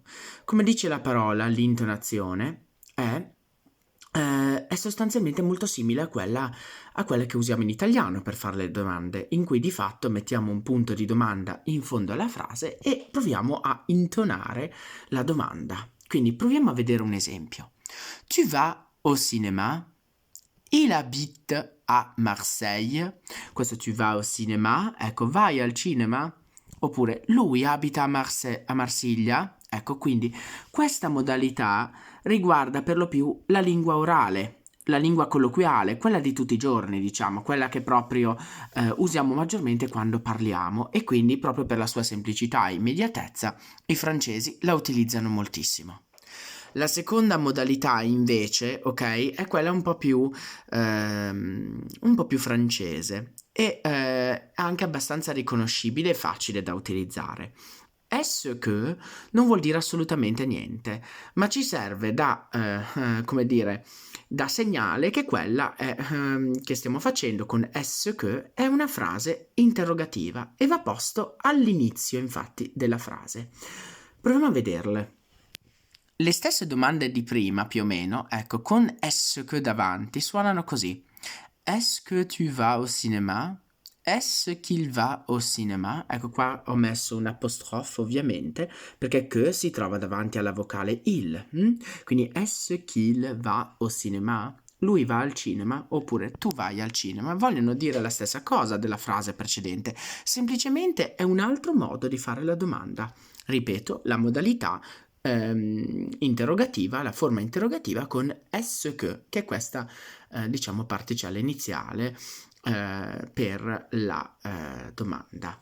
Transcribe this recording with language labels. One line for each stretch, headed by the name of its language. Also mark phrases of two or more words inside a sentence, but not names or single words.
Italian: Come dice la parola, l'intonazione è sostanzialmente molto simile a quella che usiamo in italiano per fare le domande, in cui di fatto mettiamo un punto di domanda in fondo alla frase e proviamo a intonare la domanda. Quindi proviamo a vedere un esempio.
French: Tu vas au cinéma? Il habite a Marseille.
Italian: Questo
French: tu vas au cinéma,
Italian: ecco, vai al cinema? Oppure lui abita a Marsiglia? Ecco, quindi questa modalità riguarda per lo più la lingua orale, la lingua colloquiale, quella di tutti i giorni, diciamo, quella che proprio usiamo maggiormente quando parliamo e quindi proprio per la sua semplicità e immediatezza i francesi la utilizzano moltissimo. La seconda modalità invece, ok, è quella un po' più francese e anche abbastanza riconoscibile e facile da utilizzare.
French: Est-ce que
Italian: non vuol dire assolutamente niente, ma ci serve come dire, da segnale che quella che stiamo facendo con
French: est-ce que
Italian: è una frase interrogativa e va posto all'inizio, infatti, della frase. Proviamo a vederle. Le stesse domande di prima, più o meno, ecco, con
French: est-ce que
Italian: davanti, suonano così.
French: Est-ce que tu vas au cinéma? Est-ce qu'il va au cinéma?
Italian: Ecco qua ho messo un apostrofo ovviamente perché que si trova davanti alla vocale il. Quindi
French: est-ce qu'il va au cinéma?
Italian: Lui va al cinema oppure tu vai al cinema. Vogliono dire la stessa cosa della frase precedente. Semplicemente è un altro modo di fare la domanda. Ripeto, la modalità interrogativa, la forma interrogativa con est-ce che è questa diciamo particella iniziale per la domanda.